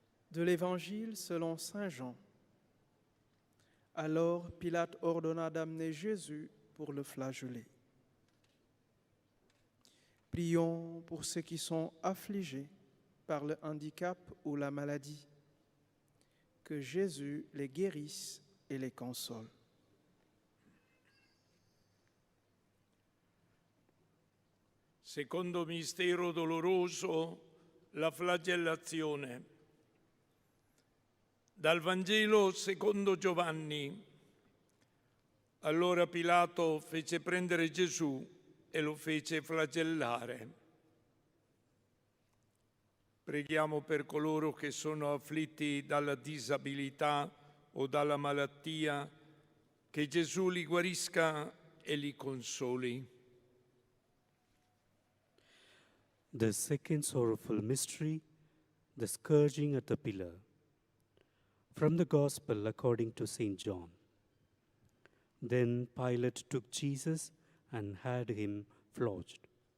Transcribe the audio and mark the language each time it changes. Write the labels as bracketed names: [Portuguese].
[French] De l'Évangile selon saint Jean. Alors Pilate ordonna d'amener Jésus pour le flageller. Prions pour ceux qui sont affligés par le handicap ou la maladie, que Jésus les guérisse et les console. [Italian] Secondo mistero doloroso, la flagellazione. Dal Vangelo secondo Giovanni. Allora Pilato fece prendere Gesù e lo fece flagellare. Preghiamo per coloro che sono afflitti dalla disabilità o dalla malattia, che Gesù li guarisca e li consoli. [English] The second sorrowful mystery, the scourging at the pillar. From the Gospel according to St. John. Then Pilate took Jesus and had him flogged.